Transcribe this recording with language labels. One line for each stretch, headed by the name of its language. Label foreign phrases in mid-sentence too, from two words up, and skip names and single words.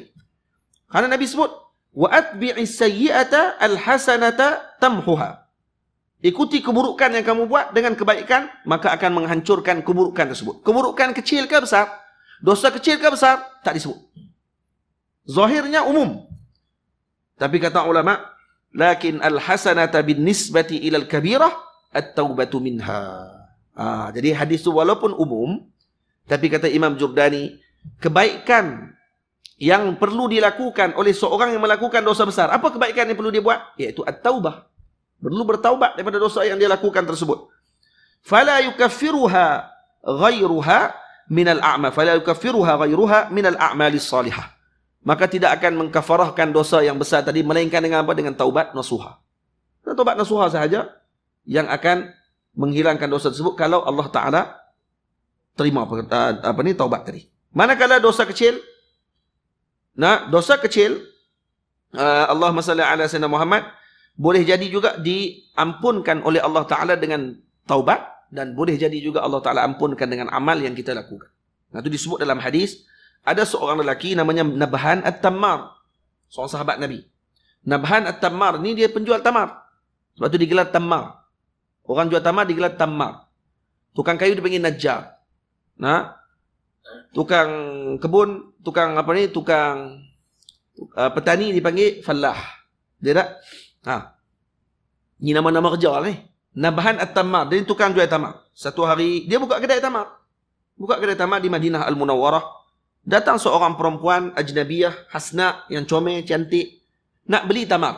Malay: Karena Nabi sebut,
Arabic: وأتبع السيئة الحسنة تمحها.
Malay: Ikuti keburukan yang kamu buat dengan kebaikan, maka akan menghancurkan keburukan tersebut. Keburukan kecil ke besar? Dosa kecil ke besar? Tak disebut. Zahirnya umum. Tapi kata ulama,
Arabic: لكن الحسنة بالنسبة إلى الكبيرة التوبة منها.
Malay: Jadi hadis itu walaupun umum, tapi kata Imam Jurdani, kebaikan yang perlu dilakukan oleh seorang yang melakukan dosa besar. Apa kebaikan yang perlu dia buat? Iaitu at-taubah. Perlu bertaubat daripada dosa yang dia lakukan tersebut.
Arabic: فلا يكفرها غيرها من الأعما. فلا يكفرها غيرها من الأعمال الصالحة.
Malay: Maka tidak akan mengkafarahkan dosa yang besar tadi, melainkan dengan apa? Dengan taubat nasuha. Taubat nasuha sahaja yang akan menghilangkan dosa tersebut kalau Allah Ta'ala terima taubat tadi. Manakala dosa kecil, dosa kecil,
Arabic: اللهم صل على سيدنا محمد,
Malay: boleh jadi juga diampunkan oleh Allah Ta'ala dengan taubat, dan boleh jadi juga Allah Ta'ala ampunkan dengan amal yang kita lakukan. Nah, itu disebut dalam hadis, ada seorang lelaki namanya Nabhan At-Tammar, seorang sahabat Nabi. Nabhan At-Tammar ni dia penjual tamar. Sebab tu digelar Tammar. Orang jual tamar digelar Tammar. Tukang kayu dipanggil Najjar. Tukang kebun, tukang petani dipanggil Fallah. Dia tak? Ini nama-nama kerja ni. Nabhan At-Tammar, dia tukang jual tamar. Satu hari dia buka kedai tamar. Buka kedai tamar di Madinah Al-Munawwarah. Datang seorang perempuan
Arabic: أجنبية، حسناء,
Malay: yang comel, cantik, nak beli tamar.